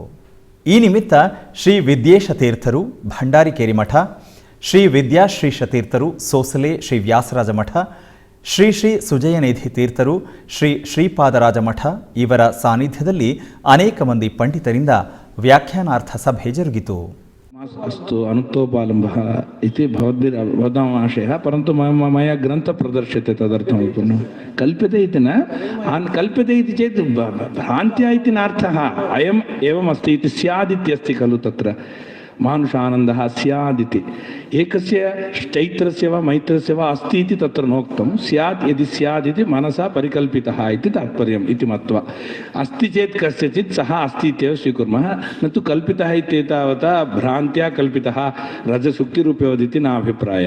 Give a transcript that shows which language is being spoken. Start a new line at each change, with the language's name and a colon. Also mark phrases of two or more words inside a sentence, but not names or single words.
Kannada: ಈ ನಿಮಿತ್ತ ಶ್ರೀ ವಿದ್ಯೇಶ ತೀರ್ಥರು ಭಂಡಾರಿಕೇರಿ ಮಠ, ಶ್ರೀ ವಿದ್ಯಾಶ್ರೀಶ ತೀರ್ಥರು ಸೋಸಲೆ ಶ್ರೀ ವ್ಯಾಸರಾಜ ಮಠ, ಶ್ರೀ ಶ್ರೀ ಸುಜಯನಿಧಿ ತೀರ್ಥರು ಶ್ರೀ ಶ್ರೀಪಾದರಾಜ ಮಠ ಇವರ ಸಾನ್ನಿಧ್ಯದಲ್ಲಿ ಅನೇಕ ಮಂದಿ ಪಂಡಿತರಿಂದ ವ್ಯಾಖ್ಯಾನಾರ್ಥ ಸಭೆ ಜರುಗಿತು.
Sanskrit: अस्तु अनुक्तोपालम्बः इति भवद्भिर्वदामाशयः परन्तु मया ग्रन्थः प्रदर्श्यते तदर्थं पुनः कल्प्यते इति न कल्प्यते इति चेत् भ्रान्त्या इति नार्थः अयम् एवम् अस्ति इति स्यादित्यस्ति खलु तत्र मानुषानन्दः स्यादिति एकस्य चैत्रस्य वा मैत्रस्य वा अस्ति इति तत्र नोक्तं स्यात् यदि स्यादिति मनसा परिकल्पितः इति तात्पर्यम् इति मत्वा अस्ति चेत् कस्यचित् सः अस्ति इत्येव स्वीकुर्मः न तु कल्पितः इत्येतावता भ्रान्त्या कल्पितः रजसुक्तिरूपयोदिति न अभिप्रायः.